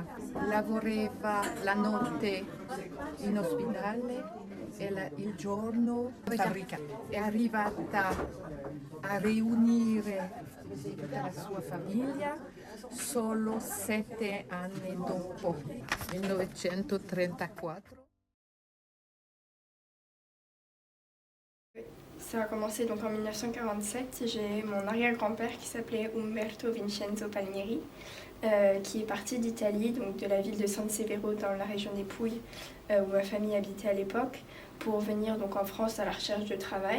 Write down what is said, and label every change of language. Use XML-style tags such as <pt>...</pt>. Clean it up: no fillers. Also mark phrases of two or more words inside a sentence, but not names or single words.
<it>Lavorava la notte in ospedale e il giorno in fabbrica. È arrivata a riunire tutta la sua famiglia solo 7 anni dopo, 1934.</it> <fr>Ça a commencé donc en 1947. J'ai mon arrière-grand-père qui s'appelait Umberto Vincenzo Palmieri, qui est parti d'Italie, donc de la ville de San Severo dans la région des Pouilles, où ma famille habitait à l'époque, pour venir donc en France à la recherche de travail.</fr>